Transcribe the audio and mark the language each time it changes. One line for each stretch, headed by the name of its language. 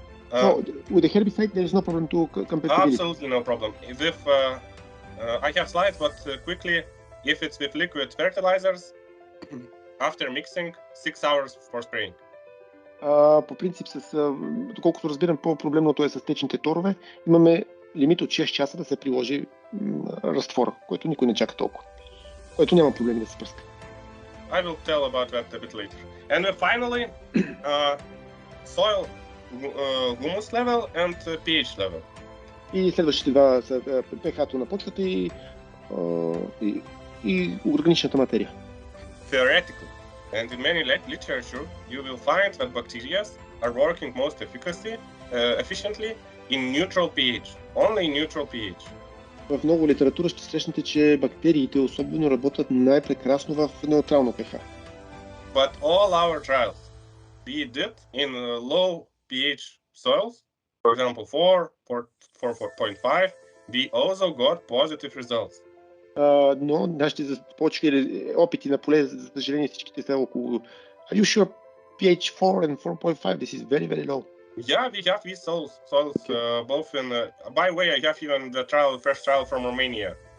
English: So, with the herbicide, there is no problem to compatibility. Absolutely no problem. If I have slides, but quickly, if it's with liquid fertilizers, after mixing, 6 hours for spraying.
Bulgarian: По принцип, доколкото разбирам, по-проблемното е с течните торове. Имаме лимит от 6 часа да се приложи разтвора, който никой не чака толкова. Който няма проблеми да се пръска.
English: I will tell about that a bit later. And finally, soil humus level and pH level.
Bulgarian: И следващите два са pH-то на почвата и органичната материя.
English: Theoretically, and in many literature, you will find that bacteria are working most efficiently in neutral pH, only in neutral pH.
Bulgarian: В много литература ще срещнете, че бактериите особено работят най-прекрасно в неутрално pH.
English: But all our trials we did in low pH soils, for example 4.5, we also got positive results.
Bulgarian: Но нашите опити на поле, за съжаление, всичките са около.
English: Are you sure pH 4 and 4.5? This is very, very low. Yeah, we have these soils both in. By the way, I have even the first trial from Romania.